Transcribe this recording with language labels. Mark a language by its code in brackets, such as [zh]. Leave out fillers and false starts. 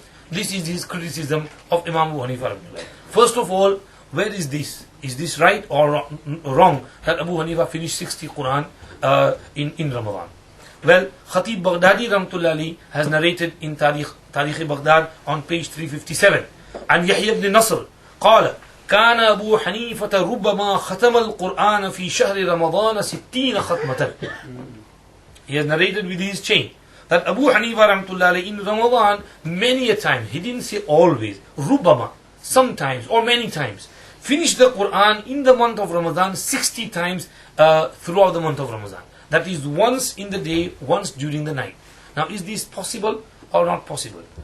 [en] This is his criticism of Imam Abu Hanifa. First of all, where is this? Is this right or wrong that Abu Hanifa finished 60 Quran in Ramadan? Well, Khatib Baghdadi rahmatullahi has narrated in Tarikh Baghdad on page 357. [ar] And Yahya ibn Nasr قال كان أبو حنيفة ربما ختم القرآن في شهر رمضان 60 ختمة. [en] He has narrated with his chain that Abu Hanifa rahmatullahi in Ramadan many a time, he didn't say always, ربما, sometimes or many times, finished the Quran in the month of Ramadan 60 times throughout the month of Ramadan. That is once in the day, once during the night. Now, is this possible or not possible?